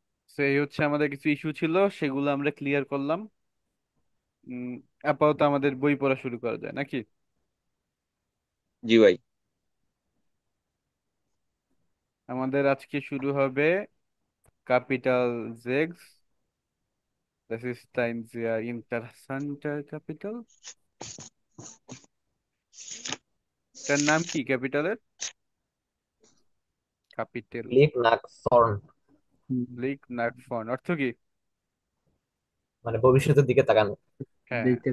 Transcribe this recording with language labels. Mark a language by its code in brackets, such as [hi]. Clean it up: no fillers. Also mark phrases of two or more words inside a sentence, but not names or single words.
[bn] তো এই হচ্ছে আমাদের কিছু ইস্যু ছিল, সেগুলো আমরা ক্লিয়ার করলাম। উম, আপাতত আমাদের বই পড়া শুরু করা যায় নাকি? জি ভাই। আমাদের আজকে শুরু হবে ক্যাপিটাল জেগস, [de] das ist ein sehr interessanter ক্যাপিটাল। [bn] এটার নাম কি ক্যাপিটালের? ক্যাপিটাল [de] Blick nach vorn. [bn] লিক নাগফন অর্থ কি? মানে ভবিষ্যতের দিকে তাকানো। হ্যাঁ, দিকে